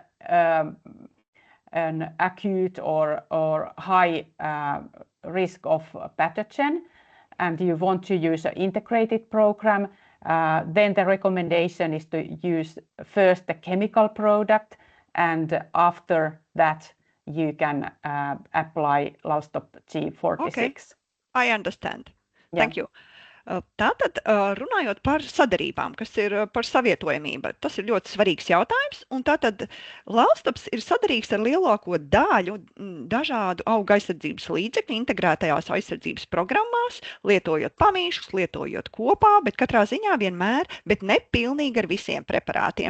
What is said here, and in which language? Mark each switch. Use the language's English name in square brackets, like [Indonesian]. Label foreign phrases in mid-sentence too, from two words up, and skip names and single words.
[English] an acute or high risk of pathogen and you want to use an integrated program, then the recommendation is to use first the chemical product, and after that you can apply Lalstop G46. Okay. I understand. Yeah. Thank you. [Latvian] Tātad, runājot par sadarībām, kas ir par savietojamību, tas ir ļoti svarīgs jautājums. Un tātad Lalstops ir sadarīgs ar lielāko daļu dažādu auga aizsardzības līdzekļu integrētajās aizsardzības programmās, lietojot pamīšus, lietojot kopā, bet katrā ziņā vienmēr, bet ne pilnīgi ar visiem preparātiem.